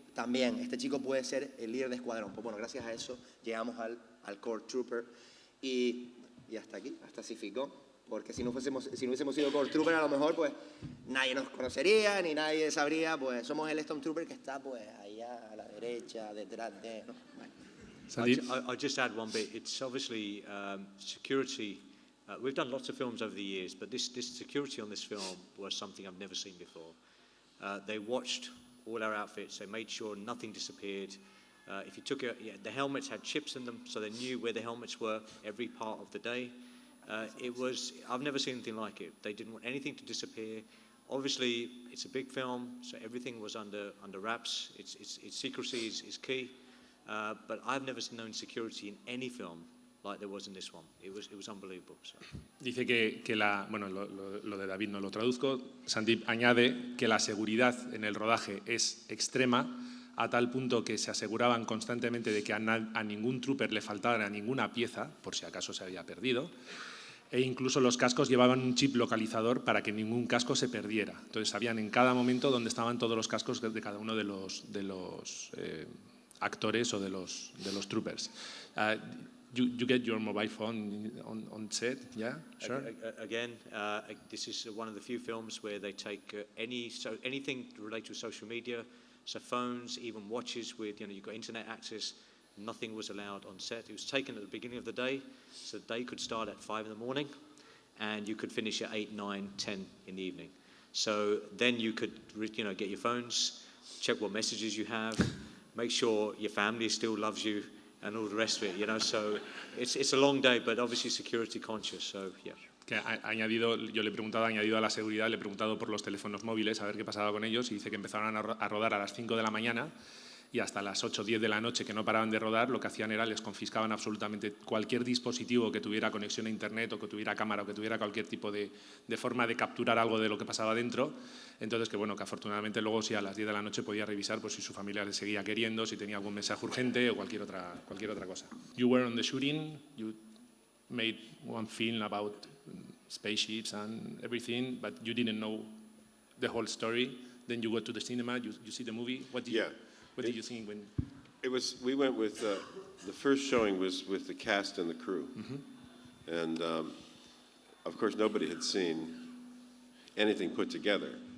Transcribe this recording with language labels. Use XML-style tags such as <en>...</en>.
<es>También, este chico puede ser el líder de escuadrón. Pues bueno, gracias a eso llegamos al Core Trooper y hasta aquí, hasta Cificó. Porque si no hubiésemos sido Core Trooper, a lo mejor pues nadie nos conocería, ni nadie sabría, pues somos el Stormtrooper que está pues allá a la derecha, detrás de... ¿no? Bueno.</es> <en>I'll just add one bit. It's obviously security. We've done lots of films over the years, but this security on this film was something I've never seen before. They watched all our outfits. They made sure nothing disappeared. If you took the helmets had chips in them, so they knew where the helmets were every part of the day. I've never seen anything like it. They didn't want anything to disappear. Obviously, it's a big film, so everything was under wraps. Its secrecy is key. But I've never known security in any film like there was in this one. It was unbelievable. So.</en> <es>Dice bueno, lo de David no lo traduzco. Sandeep añade que la seguridad en el rodaje es extrema, a tal punto que se aseguraban constantemente de que a ningún trooper le faltara ninguna pieza, por si acaso se había perdido, e incluso los cascos llevaban un chip localizador para que ningún casco se perdiera. Entonces sabían en cada momento dónde estaban todos los cascos de cada uno de los actores o de los troopers.</es> <en>You get your mobile phone on set, yeah? Sure. Again, this is one of the few films where they take anything related to social media, so phones, even watches with, you've got internet access, nothing was allowed on set. It was taken at the beginning of the day, so the day could start at 5 in the morning, and you could finish at 8, 9, 10 in the evening. So then you could, get your phones, check what messages you have, make sure your family still loves you, and all the rest of it, So it's a long day, but obviously security conscious, so yeah.</en> <es>Que yo le he preguntado, añadido a la seguridad, le he preguntado por los teléfonos móviles, a ver qué pasaba con ellos, y dice que empezaron a rodar a las 5 de la mañana y hasta las 8 o 10 de la noche, que no paraban de rodar. Lo que hacían era les confiscaban absolutamente cualquier dispositivo que tuviera conexión a internet o que tuviera cámara o que tuviera cualquier tipo de forma de capturar algo de lo que pasaba dentro. Entonces, que afortunadamente luego sí a las 10 de la noche podía revisar si su familia le seguía queriendo, si tenía algún mensaje urgente o cualquier otra cosa.</es> <en>You were on the shooting, you made one film about spaceships and everything, but you didn't know the whole story. Then you go to the cinema, you see the movie. What did you think when? We went with the first showing was with the cast and the crew, and of course nobody had seen anything put together.</en>